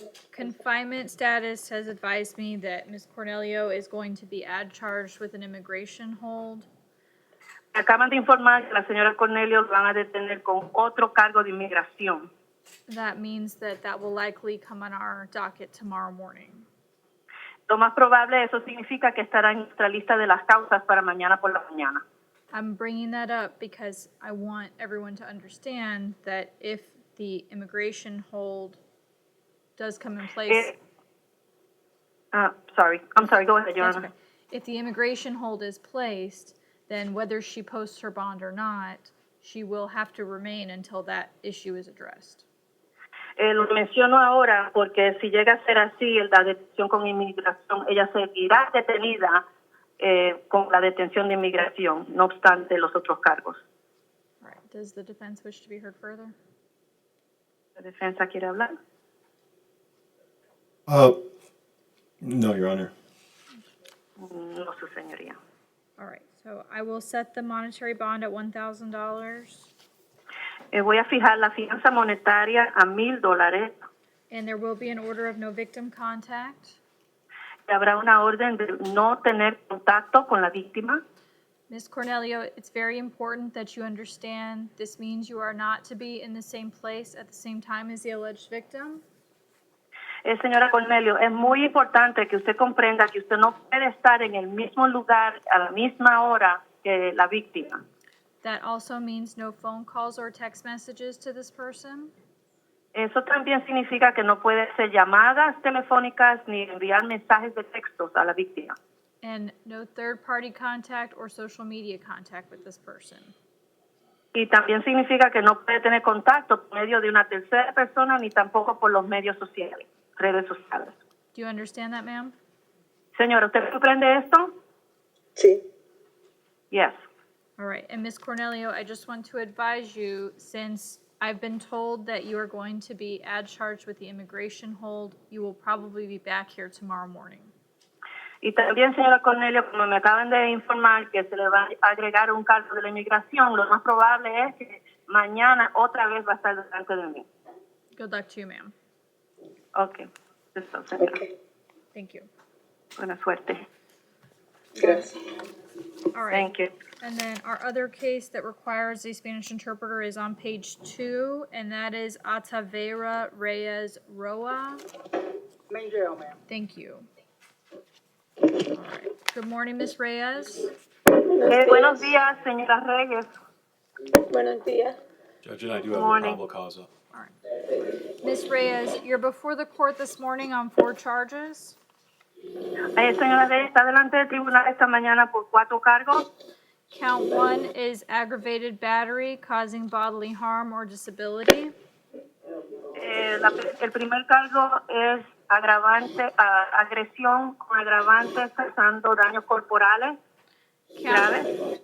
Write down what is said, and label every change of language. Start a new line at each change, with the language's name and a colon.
English: Confinement status has advised me that Ms. Cornelio is going to be ad charged with an immigration hold.
Spanish: Acaban de informar que la señora Cornelio lo van a detener con otro cargo de inmigración.
English: That means that will likely come on our docket tomorrow morning.
Spanish: Lo más probable, eso significa que estará en nuestra lista de las causas para mañana por la mañana.
English: I'm bringing that up because I want everyone to understand that if the immigration hold does come in place. Sorry, go ahead, Your That's Honor. okay. If the immigration hold is placed, then whether she posts her bond or not, she will have to remain until that issue is addressed.
Spanish: Lo menciono ahora porque si llega a ser así, la detención con inmigración, ella seguirá detenida con la detención de inmigración, no obstante los otros cargos.
English: All right. Does the defense wish to be heard further?
Spanish: ¿La defensa quiere hablar?
English: No, Your Honor.
Spanish: No, su señoría.
English: All right. So I will set the monetary bond at $1,000.
Spanish: Voy a fijar la fianza monetaria a $1,000.
English: And there will be an order of no victim contact.
Spanish: Habrá una orden de no tener contacto con la víctima.
English: Ms. Cornelio, it's very important that you understand this means you are not to be in the same place at the same time as the alleged victim.
Spanish: Señora Cornelio, es muy importante que usted comprenda que usted no puede estar en el mismo lugar a la misma hora que la víctima.
English: That also means no phone calls or text messages to this person.
Spanish: Eso también significa que no puede hacer llamadas telefónicas ni enviar mensajes de textos a la víctima.
English: And no third-party contact or social media contact with this person.
Spanish: Y también significa que no puede tener contacto por medio de una tercera persona ni tampoco por los medios sociales, redes sociales.
English: Do you understand that, ma'am?
Spanish: Señora, ¿usted comprende esto? Sí.
English: Yes. All right. And Ms. Cornelio, I just want to advise you, since I've been told that you are going to be ad charged with the immigration hold, you will probably be back here tomorrow morning.
Spanish: Y también, señora Cornelio, como me acaban de informar que se le va a agregar un cargo de la inmigración, lo más probable es que mañana otra vez va a estar delante de mí.
English: Good luck to you, ma'am.
Spanish: Okay. Eso, señora.
English: Okay. Thank you.
Spanish: Buena suerte. Gracias.
English: All right. Thank you. And then our other case that requires a Spanish interpreter is on page 2, and that is Atavera Reyes Roa. Main jail, ma'am. Thank you. All right. Good morning, Ms. Reyes.
Spanish: Buenos días, señora Reyes. Buenos días.
English: Judge, and I do have a Morning. probable cause up. All right. Ms. Reyes, you're before the court this morning on 4 charges.
Spanish: Señora Reyes, está delante del tribunal esta mañana por 4 cargos.
English: Count 1 is aggravated battery causing bodily harm or disability.
Spanish: El primer cargo es agresión con agravantes causando daños corporales graves.